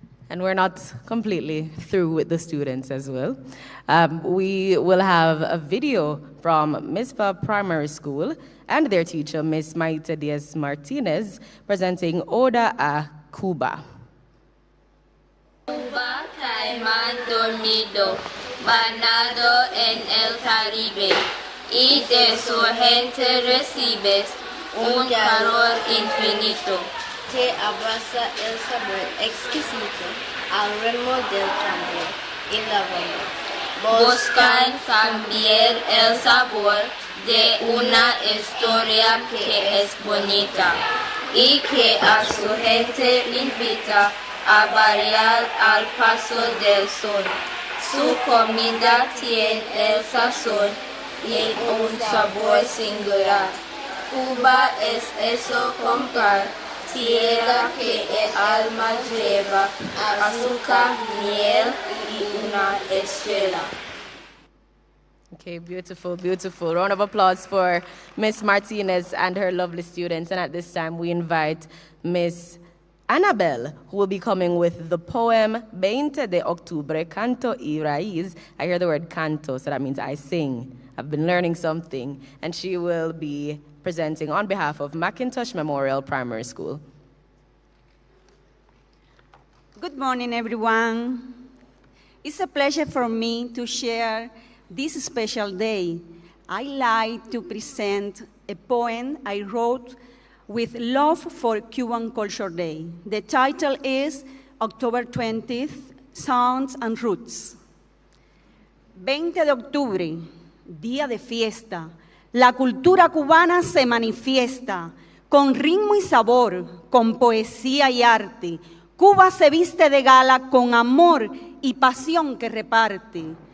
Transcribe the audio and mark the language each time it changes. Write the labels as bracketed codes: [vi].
[en] And we're not completely through with the students as well. We will have a video from Mizpah Primary School and their teacher, Miss Maite Diaz Martinez, presenting Oda a Cuba. [es] Cuba, Caimán dormido, banado en el Caribe, y de su gente recibes un calor infinito. Te abraza el sabor exquisito al ritmo del tambor y la bomba. Buscan también el sabor de una historia que es bonita y que a su gente invita a variar al paso del sol. Su comida tiene el sazón y un sabor singular. Cuba es eso comprar. Tierra que el alma lleva, azúcar, miel y una estrella. [en] Okay, beautiful, beautiful. Round of applause for Miss Martinez and her lovely students. And at this time, we invite Miss Annabelle, who will be coming with the poem 20 de Octubre, Canto y Raíz. I hear the word canto, so that means I sing. I've been learning something. And she will be presenting on behalf of McIntosh Memorial Primary School. Good morning, everyone. It's a pleasure for me to share this special day. I like to present a poem I wrote with love for Cuban Culture Day. The title is October 20th, Sounds and Roots. [es] 20 de octubre, día de fiesta. La cultura cubana se manifiesta con ritmo y sabor, con poesía y arte. Cuba se viste de gala con amor y pasión que reparte.